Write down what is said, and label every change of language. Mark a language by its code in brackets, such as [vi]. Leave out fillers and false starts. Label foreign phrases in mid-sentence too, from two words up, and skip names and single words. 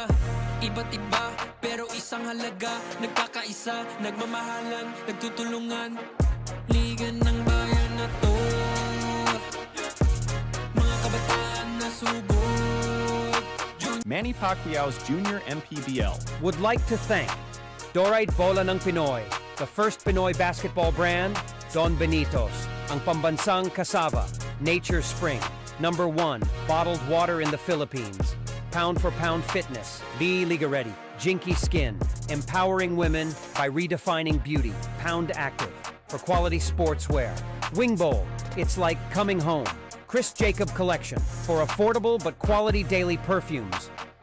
[tl] Iba't iba, pero isang halaga, nagkakaisa, nagmamahalan, nagtutulungan. Liga ng bayan na to, mga kabataan na subok. Manny Pacquiao's Junior MPBL. [en] Would like to thank Dorite Bola ng Pinoy, the first Pinoy basketball brand, Don Benitos, [tl] ang pambansang kasava, [en] Nature Spring, #1 bottled water in the Philippines, Pound for Pound Fitness, Be Liga Ready, Jinky Skin, empowering women by redefining beauty, Pound Active, for quality sportswear, Wing Bowl, it's like coming home, Chris Jacob Collection, for affordable but quality daily perfumes,